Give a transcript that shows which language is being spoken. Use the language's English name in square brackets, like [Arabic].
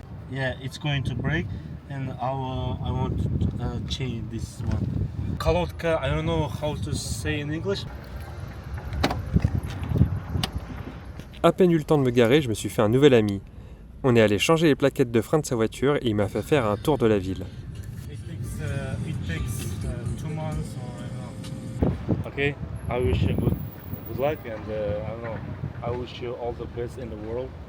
[English] Yeah, it's going to break, and I want to change this one. Kolotka, I don't know how to say in English. [French] À peine eu le temps de me garer, je me suis fait un nouvel ami. On est allé changer les plaquettes de frein de sa voiture et il m'a fait faire un tour de la ville. [English] It takes 2 months or I don't know. Okay, I wish you good luck, and I don't know. I wish you all the best in the world.